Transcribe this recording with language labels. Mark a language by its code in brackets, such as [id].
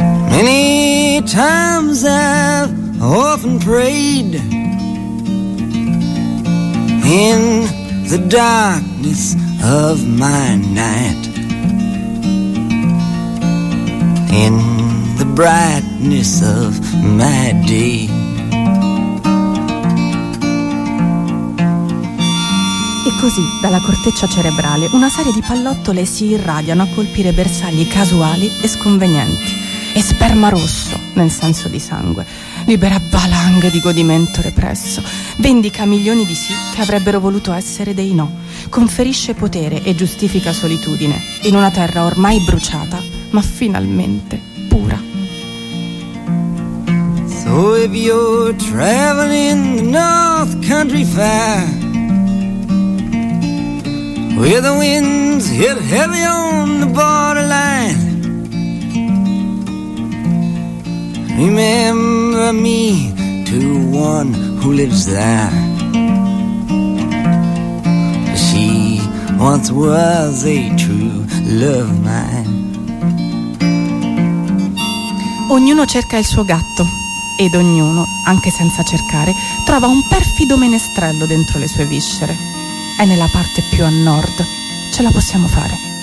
[en] Many times I've often prayed in the darkness of my night, in the brightness of my day. [it] E così, dalla corteccia cerebrale, una serie di pallottole si irradiano a colpire bersagli casuali e sconvenienti. E sperma rosso, nel senso di sangue, libera valanghe di godimento represso, vendica milioni di sì che avrebbero voluto essere dei no, conferisce potere e giustifica solitudine in una terra ormai bruciata, ma finalmente pura. [en] So if you're traveling the North Country Fair, where the winds hit heavy on the borderline, remember me to one who lives there. She once was a true love of mine. [it] Ognuno cerca il suo gatto, ed ognuno, anche senza cercare, trova un perfido menestrello dentro le sue viscere. È nella parte più a nord. Ce la possiamo fare.